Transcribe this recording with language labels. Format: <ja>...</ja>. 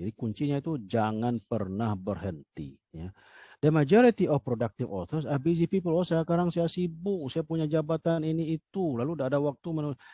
<id>Jadi kuncinya itu jangan pernah berhenti, ya.</id> <en>The majority of productive authors are busy people.</en> <id>Oh, sekarang saya sibuk, saya punya jabatan ini itu, lalu tidak ada waktu menulis.</id>